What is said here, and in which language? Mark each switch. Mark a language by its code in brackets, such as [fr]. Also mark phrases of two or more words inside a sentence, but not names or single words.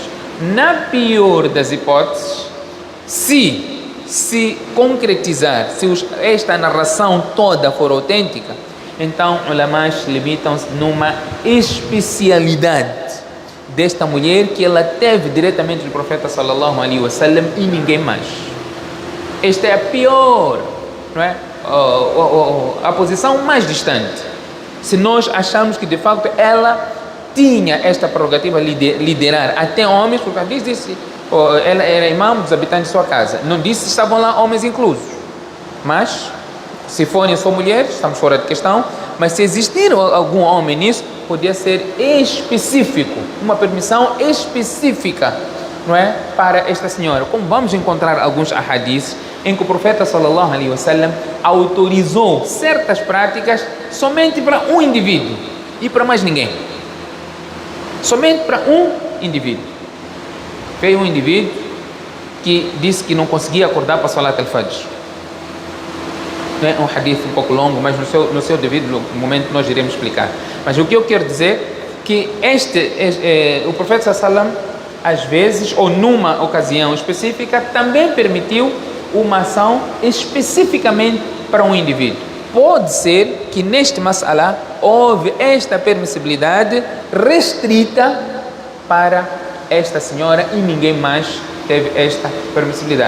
[pt] Na pior das hipóteses, se concretizar, se esta narração toda for autêntica, então ulamás limitam-se numa especialidade desta mulher que ela teve diretamente do profeta [ar] صلى الله عليه وسلم [pt] e ninguém mais. Esta é a pior, não é? A posição mais distante. Se nós achamos que de facto ela tinha esta prerrogativa de liderar até homens, porque às vezes disse, ela era imã dos habitantes de sua casa. Não disse se estavam lá homens inclusos. Mas, se forem só mulheres, estamos fora de questão. Mas se existir algum homem nisso, podia ser específico, uma permissão específica, não é? Para esta senhora. Como vamos encontrar alguns ahadiths em que o profeta [ar] صلى الله عليه وسلم [pt] autorizou certas práticas somente para um indivíduo e para mais ninguém. Somente para um indivíduo. Veio um indivíduo que disse que não conseguia acordar para [ar] صلاة الفجر. [pt] É um hadith um pouco longo, mas no seu devido momento nós iremos explicar. Mas o que eu quero dizer que o profeta [ar] صلى الله عليه وسلم, [pt] às vezes, ou numa ocasião específica, também permitiu uma ação especificamente para um indivíduo. Pode ser que neste mas'ala houve esta permissibilidade restrita para esta senhora e ninguém mais teve esta permissibilidade.